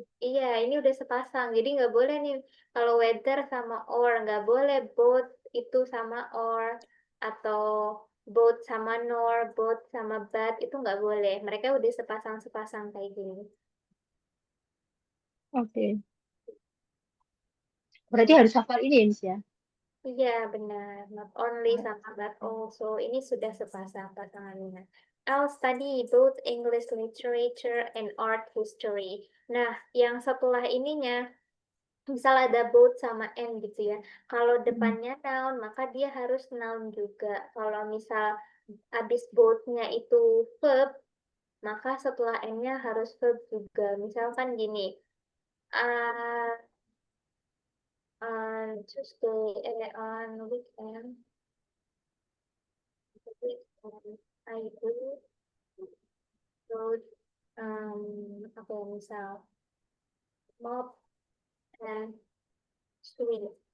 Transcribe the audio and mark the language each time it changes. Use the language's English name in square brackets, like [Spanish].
[Indonesian] iya, ini udah sepasang. Jadi nggak boleh nih kalau weather sama or, nggak boleh both itu sama or atau both sama nor, both sama but itu nggak boleh. Mereka udah sepasang-sepasang kayak gini. Oke. Berarti harus hafal ini ya, Miss ya. Iya, benar. Not only sama but also. Ini sudah sepasang pasangannya. [English] I'll study both English literature and art history. [Indonesian] Nah, yang setelah ininya misal ada both sama and gitu ya. Kalau Hmm. depannya noun, maka dia harus noun juga. Kalau misal habis both-nya itu verb, maka setelah and-nya harus verb juga. Misalkan gini, uh, [English] on Tuesday, on weekend, I do both, [Indonesian] apa ya, misal [English] mop and sweep.